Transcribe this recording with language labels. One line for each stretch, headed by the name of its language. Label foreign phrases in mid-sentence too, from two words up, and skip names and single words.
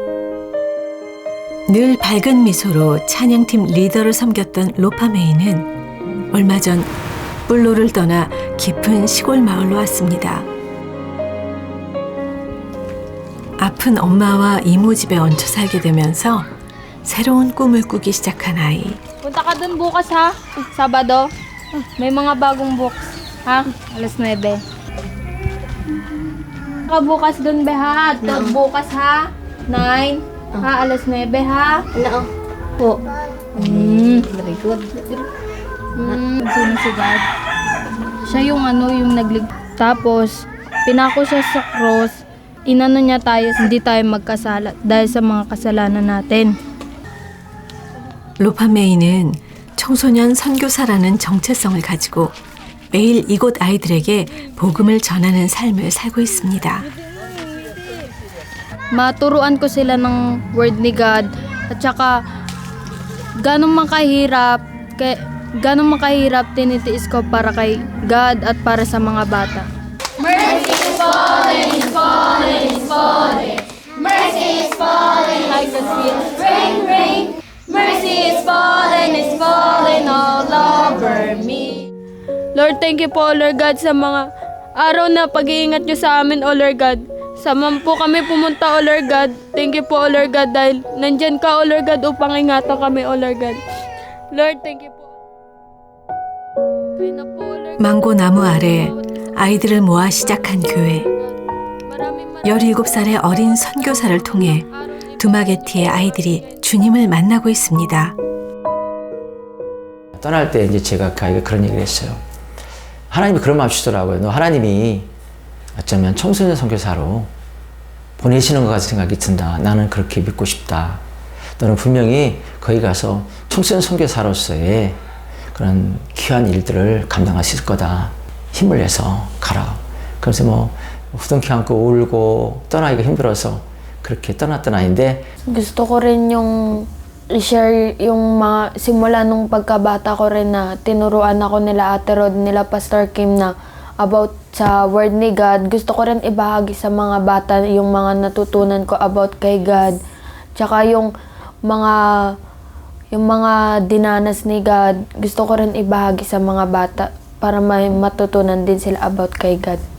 Korean: 늘 밝은 미소로 찬양팀 리더를 섬겼던 로파메이는 얼마 전 뿔로를 떠나 깊은 시골 마을로 왔습니다. 아픈 엄마와 이모 집에 얹혀 살게 되면서 새로운 꿈을 꾸기 시작한 아이.
Filipino: Punta ka dun bukas ha, Sabado. May mga bagong books, ha? Alas 9. Ka bukas dun be ha, bukas ha, 9. Ha, alas 9 ha. Ano? Po.
English: Very good.
Filipino: Sino si God? Siya yung yung Tapos, pinako siya sa cross. Inano niya tayo, hindi tayo magkasala dahil sa mga kasalanan natin.
Korean: 로파메이는 청소년 선교사라는 정체성을 가지고 매일 이곳 아이들에게 복음을 전하는 삶을 살고 있습니다.
Filipino: Maturuan ko sila ng word ni God at saka ganong makahirap tinitiis ko para kay God at para sa mga bata.
English: Mercy is falling, is falling, is falling. Mercy is falling like the sweet rain, rain. Mercy is falling all over me.
Filipino: Lord,
English: thank you
Filipino: po, Lord God, sa mga araw na pag-iingat niyo sa amin, O Lord God. Saan po kami pumunta, O Lord God.
English: Thank you
Filipino: po, O Lord God, dahil nandyan ka, O Lord God, upang ingatan kami, O Lord God. Lord,
English: thank you
Filipino: po. Kaya na po, Lord God.
Korean: 망고 나무 아래 아이들을 모아 시작한 교회. 17살의 어린 선교사를 통해 두마게티의 아이들이 주님을 만나고 있습니다. 떠날 때 이제 제가 그 아이가 그런 얘기를 했어요. 하나님이 그런 마음 주시더라고요. 너 하나님이 어쩌면 청소년 선교사로 보내시는 것 같은 생각이 든다. 나는 그렇게 믿고 싶다. 너는 분명히 거기 가서 청소년 선교사로서의 그런 귀한 일들을 감당할 수 있을 거다. 힘을 내서 가라. 그래서 뭐 후덩키 안고 울고 떠나기가 힘들어서 그렇게 떠났던 아이인데
Filipino: Gusto ko rin yung i-share yung mga simula nung pagkabata ko rin na tinuruan ako nila Ate Rod, nila Pastor Kim na about sa word ni God. Gusto ko rin ibahagi sa mga bata yung mga natutunan ko about kay God. Tsaka yung mga dinanas ni God, gusto ko rin ibahagi sa mga bata para may matutunan din sila about kay God.